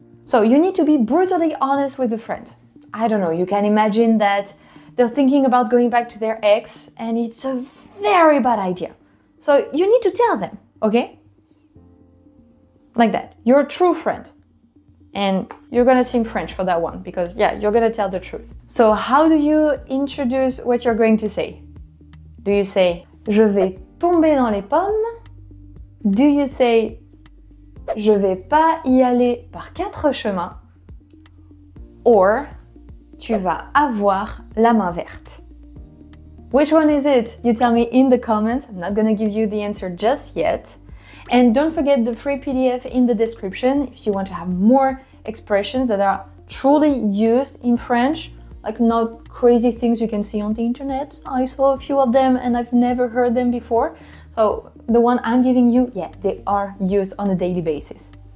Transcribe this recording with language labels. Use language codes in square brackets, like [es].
[en] So you need to be brutally honest with a friend. I don't know, you can imagine that they're thinking about going back to their ex and it's a very bad idea. So you need to tell them, okay? Like that. You're a true friend. And you're gonna sing French for that one because, yeah, you're gonna tell the truth. So how do you introduce what you're going to say? Do you say, [fr] je vais tomber dans les pommes? [en] Do you say, [fr] je vais pas y aller par 4 chemins? [en] Or, [fr] tu vas avoir la main verte. [en] Which one is it? You tell me in the comments. I'm not gonna give you the answer just yet. And don't forget the free PDF in the description if you want to have more expressions that are truly used in French, like not crazy things you can see on the internet. I saw a few of them and I've never heard them before. So the one I'm giving you, yeah, they are used on a daily basis.